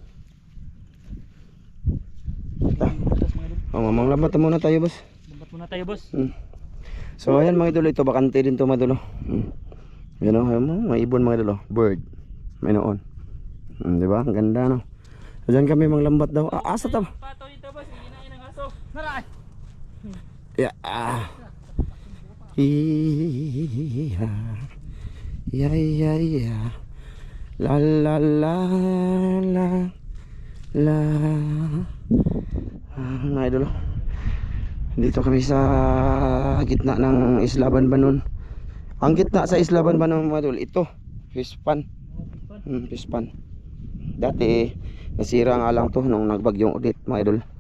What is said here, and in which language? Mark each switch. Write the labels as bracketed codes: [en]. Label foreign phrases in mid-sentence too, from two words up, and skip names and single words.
[tl] Mamang lambat muna tayo boss. Lambat muna tayo boss. So ayan mga idol, ito bakante din to mga idol. Yan o, may ibon mga idol. Bird. May noon. Diba? Ang ganda no. So dyan kami manglambat daw. [ceb] Asa to? [tl] Pato dito boss, hinain ng aso. Naray. [en] Yeah. Ya. La la la la la. [tl] Mga idol. Dito kami sa gitna ng Isla Banbanon. Ang gitna sa Isla Banbanon mga idol, ito, [en] fish pan. [tl] Fish pan. Dati nasira nga lang to nung nagbagyong ulit mga idol.